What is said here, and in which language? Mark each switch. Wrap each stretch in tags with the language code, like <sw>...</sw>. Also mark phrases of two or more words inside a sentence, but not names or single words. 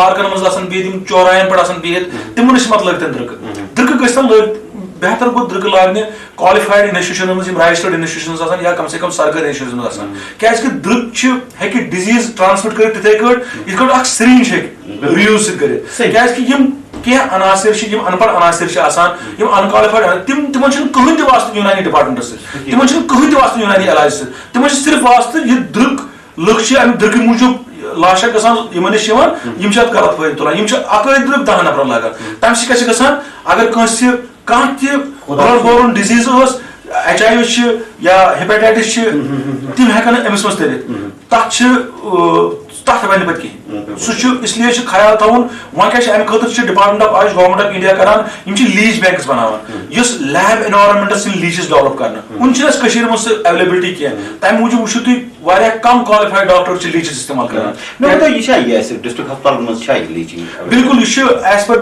<ks>پارکن منٛز آسان بِہِتھ یِم چوراین پٮ۪ٹھ آسان بِہِتھ تِمن نِش مت لٲگتن دٕرکہٕ گٔژھۍ تن لٲگۍ بہتر گوٚو دٕرکہٕ لاگنہِ کالِفایڈ انسٹِٹیوشنن منٛز یِم</ks> <en>registered institutions</en> <ks>آسان یا</ks> <ur>کم سے کم</ur> <ks>سرکٲرۍ انسٹِٹیوشنن منٛز آسان کیازِ کہِ دٕرک چھِ ہیٚکہِ</ks> <en>disease transmit</en> <ks>کٔرِتھ تِتھٕے کٲٹھۍ یِتھ کٲٹھۍ اکھ سِرینج ہیٚکہِ رِیوٗز سۭتۍ کٔرِتھ کیازِ کہِ یِم کینٛہہ عناصر چھِ یِم ان پڑ عناصر چھِ آسان یِم ان کالِفایڈ تِمن چھُنہٕ کٕہٕنۍ تہِ واسطہٕ یوٗنانی ڈپارٹمنٹس سۭتۍ تِمن چھُنہٕ کٕہٕنۍ تہِ واسطہٕ یوٗنانی علاج سۭتۍ تِمن چھِ صرف واسطہٕ یہِ دٕرک لُکھ چھِ امہِ دٕرکہٕ موٗجوٗب لاشا گژھان یِمن نِش یِوان یِم چھِ اتھ غلط فٲیدٕ تُلان یِم چھِ اکٲے دٕرک 10 نفرن لاگان تمہِ سۭتۍ کیاہ چھِ گژھان اگر کٲنٛسہِ کانٛہہ تہِ</ks> <en>blood borne disease</en> <ks>ٲس HIV چھِ یا ہیپیٹایٹس چھِ تِم ہیٚکن نہٕ أمِس منٛز تٔرِتھ تتھ وَنہِ پَتہٕ کِہیٖنۍ سُہ چھُ</ks> <ur>اس لیے</ur> <ks>چھُ خیال تھاوُن وۄنۍ کیاہ چھِ امہِ خٲطرٕ چھِ</ks> <en>department of AYUSH government of India</en> <ks>کران یِم چھِ لیٖچ بینکٕس بناوان یُس</ks> <en>lab environments</en> <ks>یِم لیٖچٕز ڈیولپ کرنہٕ وُنہِ چھِنہٕ اَسہِ کٔشیٖرِ منٛز سُہ ایویلیبلٹی کینٛہہ تَمہِ موٗجوٗب وٕچھِو تُہۍ واریاہ کم</ks> <en>qualified doctor</en> <ks>چھِ لیٖچٕز استعمال کران بالکل یہِ چھُ</ks> <en>as per</en>